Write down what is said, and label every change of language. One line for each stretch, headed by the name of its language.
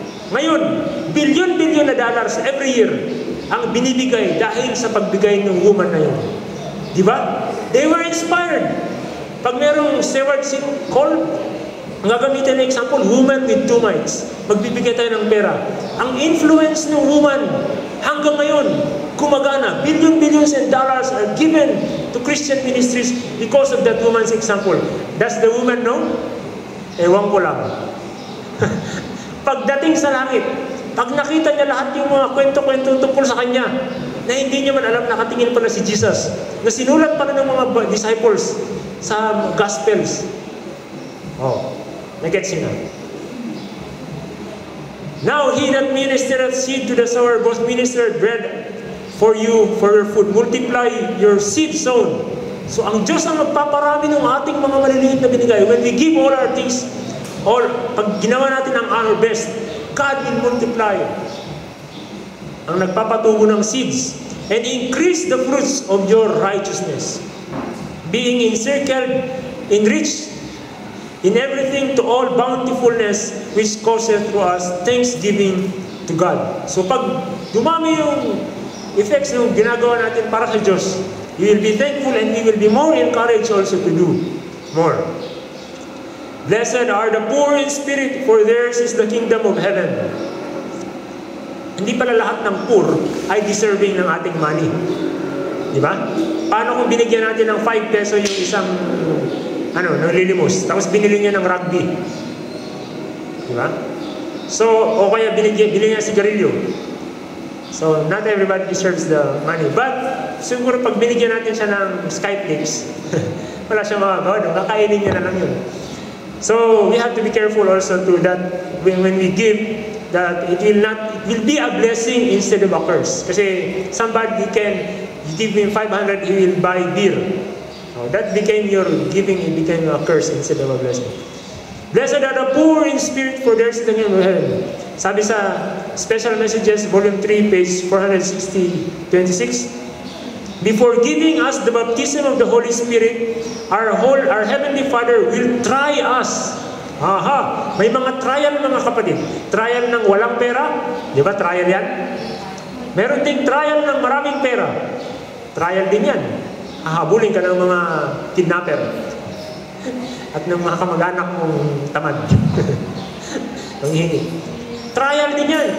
Filipino: Ngayon, billion na dollars every year ang binibigay dahil sa pagbigay ng woman na yun. Di ba?
English: They were inspired.
Filipino: Pag merong steward call, ang gagamitin na example, woman with 2 mites. Magbibigay tayo ng pera. Ang influence ng woman hanggang ngayon, kumagana.
English: Billions and dollars are given to Christian ministries because of that woman's example. Does the woman know?
Filipino: Ewan ko lang. Pagdating sa langit, pag nakita niya lahat yung mga kwento-kwento tungkol sa kanya, na hindi niya man alam, nakatingin pa na si Jesus, na sinulat pa na ng mga disciples sa Gospels. Oh, nagets niyo na.
English: Now he that ministereth seed to the sower, both ministered bread for you, for your food. Multiply your seed sown.
Filipino: So ang Diyos ang magpaparami ng ating mga maliliit na binigay.
English: When we give all our things, or
Filipino: pag ginawa natin ang
English: our best, God will multiply
Filipino: ang nagpapatubo ng
English: seeds and increase the fruits of your righteousness, being encircled, enriched in everything to all bountifulness which causeth to us thanksgiving to God.
Filipino: So pag dumami yung effects ng ginagawa natin para sa Diyos,
English: we will be thankful and we will be more encouraged also to do more. Blessed are the poor in spirit, for theirs is the kingdom of heaven.
Filipino: Hindi pala lahat ng poor ay deserving ng ating money. Di ba? Paano kung binigyan natin ng 5 peso yung isang nalilimos, tapos binili niya ng rugby? Di ba? So, o kaya binili niya sigarilyo.
English: So, not everybody deserves the money.
Filipino: But, siguro pag binigyan natin siya ng Skyflix, wala siya magagawa doon, kakainin niya na lang yun.
English: So we have to be careful also to that when we give, that it will be a blessing instead of a curse. Kasi somebody can give him 500, he will buy beer. So that became your giving, it became a curse instead of a blessing. Blessed are the poor in spirit, for theirs is the kingdom of heaven. Sabi sa Special Messages, Volume 3, page 426. Before giving us the baptism of the Holy Spirit, our Heavenly Father will try us. Aha!
Filipino: May mga trial, mga kapatid. Trial ng walang pera. Di ba trial yan? Meron ding trial ng maraming pera. Trial din yan. Hahabulin ka ng mga kidnapper. At ng mga kamag-anak mong tamad. Panghingi. Trial din yan.